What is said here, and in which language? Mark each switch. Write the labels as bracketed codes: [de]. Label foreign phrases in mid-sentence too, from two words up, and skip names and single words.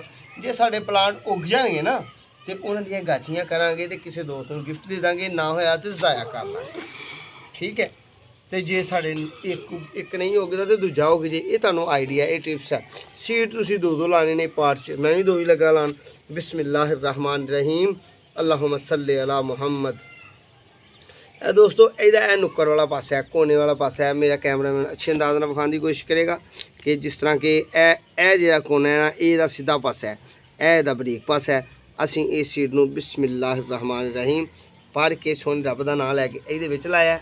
[pa] ਜੇ ਸਾਡੇ ਪਲਾਂਟ ਉੱਗ ਜਾਣਗੇ ਨਾ ਤੇ ਉਹਨਾਂ ਦੀਆਂ ਗਾਚੀਆਂ ਕਰਾਂਗੇ ਤੇ ਕਿਸੇ ਦੋਸਤ ਨੂੰ ਗਿਫਟ ਦੇ ਦਾਂਗੇ, ਨਾ ਹੋਇਆ ਤੇ ਜ਼ਾਇਆ ਕਰ ਲਾਂਗੇ। ਠੀਕ ਹੈ, ਤੇ ਜੇ ਸਾਡੇ ਇੱਕ ਨਹੀਂ ਉੱਗਦਾ ਤੇ ਦੂਜਾ ਉੱਗ ਜੇ। ਇਹ ਤੁਹਾਨੂੰ ਆਈਡੀਆ, ਇਹ ਟਿਪਸ ਹੈ। ਸੀਡ ਤੁਸੀਂ 2 ਲਾਣੇ ਨੇ ਪਾਰਟ 'ਚ, ਮੈਂ ਵੀ 2 ਹੀ ਲੱਗਾ ਲਾਣ। [ar] بسم الله الرحمن الرحيم اللهم صل على محمد. [pa] ਇਹ ਦੋਸਤੋ ਇਹਦਾ ਇਹ ਨੁੱਕਰ ਵਾਲਾ ਪਾਸਾ ਹੈ, ਕੋਨੇ ਵਾਲਾ ਪਾਸਾ ਹੈ। ਮੇਰਾ ਕੈਮਰਾਮੈਨ ਅੱਛੇ ਅੰਦਾਜ਼ ਨਾਲ ਵਿਖਾਉਣ ਦੀ ਕੋਸ਼ਿਸ਼ ਕਰੇਗਾ ਕਿ ਜਿਸ ਤਰ੍ਹਾਂ ਕਿ ਇਹ ਜਿਹੜਾ ਕੋਨਾ ਹੈ ਨਾ, ਇਹਦਾ ਸਿੱਧਾ ਪਾਸਾ ਹੈ, ਇਹ ਇਹਦਾ ਬਰੀਕ ਪਾਸਾ ਹੈ। ਅਸੀਂ ਇਸ ਸੀਡ ਨੂੰ [ar] بسم الله الرحمن الرحيم [pa] ਪੜ੍ਹ ਕੇ ਸੋਹਣੇ ਰੱਬ ਦਾ ਨਾਮ ਲੈ ਕੇ ਇਹਦੇ ਵਿੱਚ ਲਾਇਆ।